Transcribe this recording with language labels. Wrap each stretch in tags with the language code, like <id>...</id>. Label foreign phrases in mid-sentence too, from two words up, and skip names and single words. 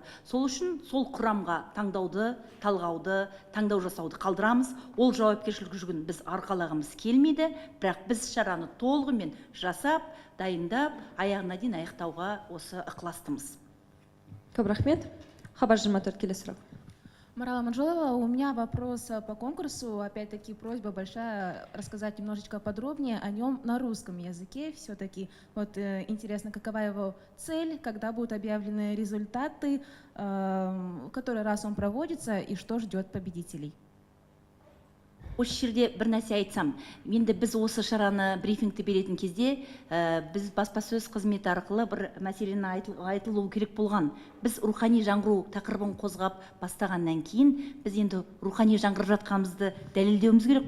<kk>Сол үшін сол құрамға таңдауды, талғауды, таңдау жасауды қалдырамыз. Ол жауапкершілік жүгін біз арқалағымыз келмейді, бірақ біз шараны толығымен жасап, дайындап, аяғына дейін аяқтауға осы ықыластымыз. Көп рахмет. Хабар 24, келесі сұрақ.</kk> <ru>Марала Манжолова, у меня вопрос по конкурсу. Опять-таки просьба большая рассказать немножечко подробнее о нем на русском языке. Все-таки вот интересно, какова его цель, когда будут объявлены результаты, который раз он проводится и что ждет победителей.</ru> <kk>Осы жерде бір нәрсе айтсам, енді біз осы шараны брифингті беретін кезде, біз баспасөз қызметі арқылы бір мәселені айтылуы керек болған. Біз рухани жаңғыру тақырыбын қозғап бастағаннан кейін, біз енді рухани жаңғырып жатқанымызды дәлелдеуіміз керек.</kk>